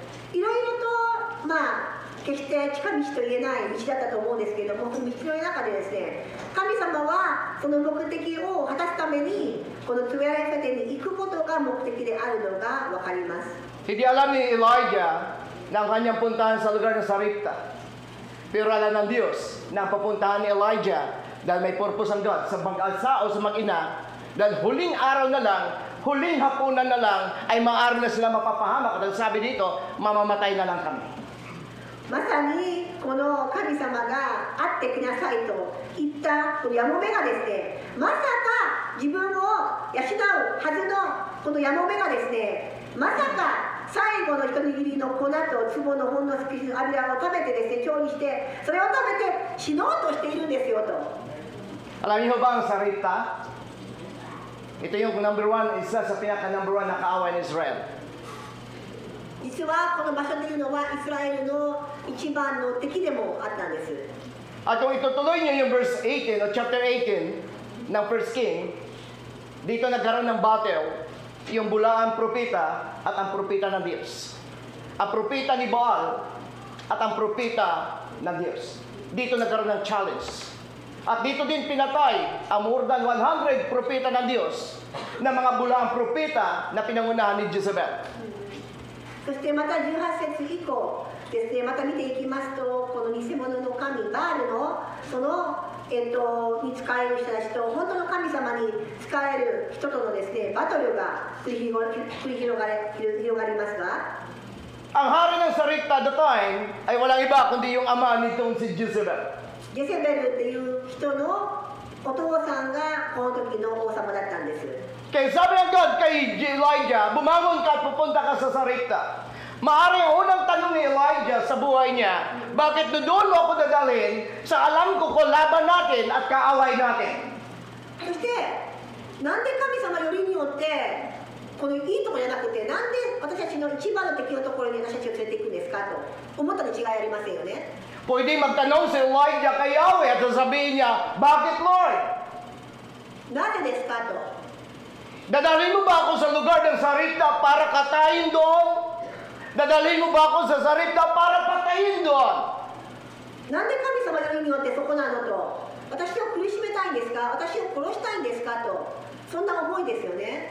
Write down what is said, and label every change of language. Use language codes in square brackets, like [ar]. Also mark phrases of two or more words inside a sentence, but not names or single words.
[ja] いろいろと決して近道と言えない道だったと思うんですけれども、その道の中でですね、神様はその目的を果たすためにこのツヤレファテに行くことが目的であるのが分かります。 [tl] Hindi alam ni Elijah na ang kanyang puntahan sa lugar ng Saripta. Pero alam ng Diyos na ang papuntahan ni Elijah dahil may purpose ang God sa mag-alsa o sa mag-ina, dahil huling araw na lang, huling hapunan na lang ay maaari na sila mapapahamak. At sabi dito, mamamatay na lang kami. [ja] まさにこの神様が会ってきなさいと言ったこのやもめがですね、まさか自分を養うはずのこのやもめがですね、まさか最後の一握りの粉と壺のほんの少しの油を食べてですね、調理してそれを食べて死のうとしているんですよと。 [tl] Alam niyo ba ang Saripta? Ito yung [en] number one, [tl] isa sa pinaka- [en] number one [tl] na kaaway ni Israel. [ja] 実はこの場所というのはイスラエルの一番の敵でもあったんです。 [tl] At kung itutuloy niyo yung verse 18 o chapter 18 ng First King, dito nagkaroon ng battle yung bulaang propeta at ang propeta ng Diyos. Ang propeta ni Baal at ang propeta ng Diyos. Dito nagkaroon ng challenge. At dito din pinatay ang [en] more than 100 [tl] propeta ng Diyos na mga bulaang propeta na pinangunahan ni Jezebel. [ja] そしてまた18節以降ですね、また見ていきますと、この偽物の神バールのその、に仕える人たちと本当の神様に仕える人とのですね、バトルが繰り広がりますが、 [tl] Ang hari ng Saripta [en] the time [tl] ay walang iba kundi yung ama nitong si Jezebel. [ja] ジェセベルっていう人のお父さんがこの時の王様だったんです。 [tl] Kaya sabi ng God kay Elijah, bumangon ka at pupunta ka sa Saripta. Maaaring ang unang tanong ni Elijah sa buhay niya, bakit doon mo ako dadalhin sa alam ko kung laban natin at kaaway natin? [ja] そしてなんで神様よりによってこのいいところじゃなくて、なんで私たちの一番の敵のところに私たちを連れていくんですかと思ったに違いありませんよね。 [tl] Pwede magtanong si Elijah kay Yahweh at sasabihin niya, bakit Lord? [ja] なぜですかと。 [tl] Dadalhin mo ba ako sa lugar ng Saripta para katayin doon? Dadalhin mo ba ako sa Saripta para patayin doon? [ja] なんで神様よりによってそこなのと、私を苦しめたいんですか、私を殺したいんですかと、そんな思いですよね。